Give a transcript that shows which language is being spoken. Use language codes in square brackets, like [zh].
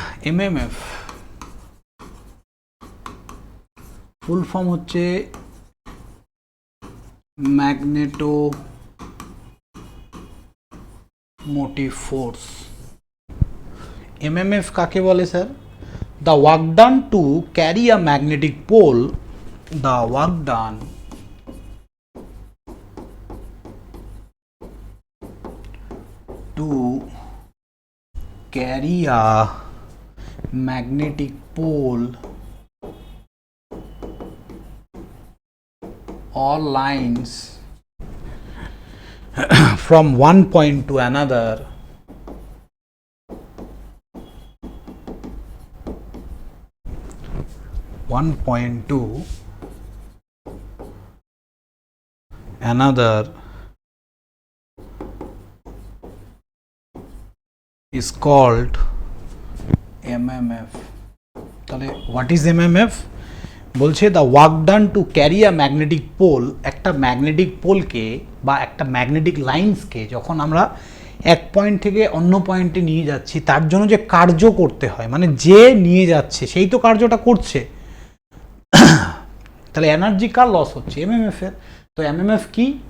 [bn] MMF full form হচ্ছে magneto motive force. MMF কাকে বলে sir? [en] The work done to carry a magnetic pole, the work done to carry a magnetic pole or lines from one point to another 1.2, another is called MMF. তাহলে what is MMF? [bn] বলছে [en] the work done to carry a magnetic pole, [bn] একটা magnetic পোলকে বা একটা magnetic লাইন্সকে যখন আমরা এক point থেকে অন্য পয়েন্টে নিয়ে যাচ্ছি তার জন্য যে কার্য করতে হয়, মানে যে নিয়ে যাচ্ছে সেই তো কার্যটা করছে, তাহলে এনার্জি কার লস হচ্ছে? এমএমএফ এর। তো এমএমএফ কি?